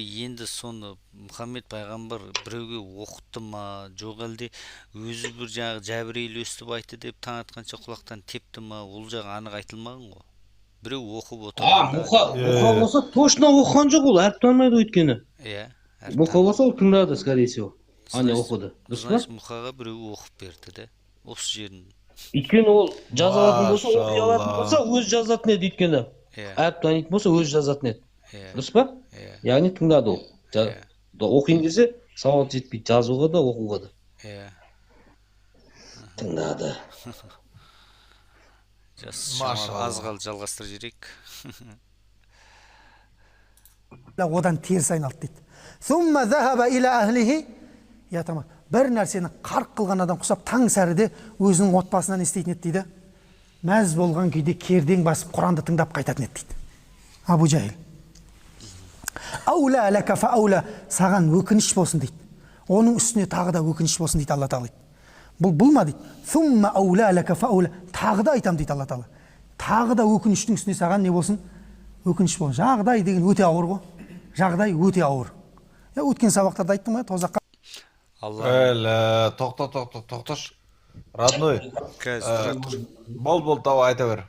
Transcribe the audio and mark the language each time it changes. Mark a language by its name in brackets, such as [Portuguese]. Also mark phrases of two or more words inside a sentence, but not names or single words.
[Kazakh] Енді соны Мұхаммед пайғамбар біреуге оқытты ма, жоқ әлде өзі бір жаңағы Жәбірейіл өстіп айтты деп таң атқанша құлақтан тепті ма, ол жағы анық айтылмаған ғой. Біреу оқып отыр. Мұқа болса точно оқыған жоқ, ол әріп танымайды өйткені. Мұқа болса ол тыңдады, [Russian] скорее всего. [Kazakh] Ане оқыды. Значит, Мұқаға біреу оқып берді де, осы жерін. Өйткені ол жазалатын болса, оқи алатын болса, өз жазатын еді өйткені. Әріп танитын болса, өз жазатын еді. Дұрыс па? Яғни тыңдады ол. Оқиын десе, сауат жетпейді, жазуға да, оқуға да. Тыңдады. Аз қалды, жалғастыр жерек. Одан теріс айналды дейді. [Arabic] ثم ذهب إلى أهله. Я тамам. [Kazakh] Бір нәрсені қарқ қылған адам құсап таң сәріде өзінің отбасынан істейтін еді дейді. Мәз болған күйде кердең басып Құранды тыңдап қайтатын еді дейді. Абу Жахил. [Arabic] أولى لك فأولى, [Kazakh] саған өкініш болсын дейді. Оның үстіне тағы да өкініш болсын дейді Алла Тағала. Бұл ма дейді? [Arabic] ثم أولى لك فأولى, [Kazakh] тағы да айтам дейді Алла Тағала. Тағы да өкініштің үстіне саған не болсын? Өкініш болсын. Жағдай деген өте ауыр ғой. Жағдай өте ауыр. Өткен сабақтарда айттым ғой, тозаққа. Тоқташ. Родной. Бол, давай айта бер.